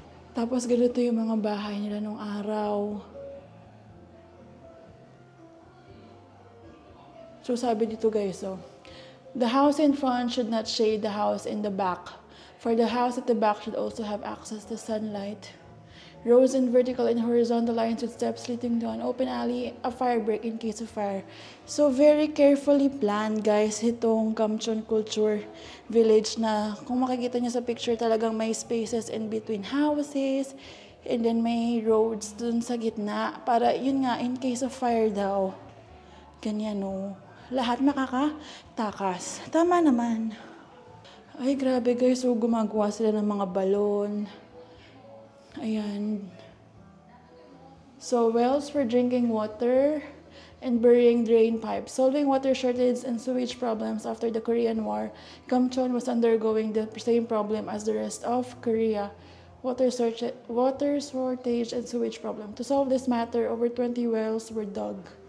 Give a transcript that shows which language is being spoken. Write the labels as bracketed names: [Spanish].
[Filipino] Tapos ganito yung mga bahay nila nung araw. [English] So [Filipino] sabi dito [English] guys, oh, the house in front should not shade the house in the back, for the house at the back should also have access to sunlight. Rows in vertical and horizontal lines with steps leading to an open alley, a fire break in case of fire. [Filipino] So very carefully planned guys itong Gamcheon Culture Village na kung makikita niyo sa picture talagang may spaces in between houses and then may roads dun sa gitna para yun nga [English] in case of fire [Filipino] daw. Ganyan no. lahat makakatakas. Tama naman. Ay, grabe guys. So, gumagawa sila ng mga balon. Ayan. [English] So, wells for drinking water and burying drain pipes. Solving water shortage and sewage problems after the Korean War. Kamcheon was undergoing the same problem as the rest of Korea. Water shortage and sewage problem. To solve this matter, over 20 wells were dug.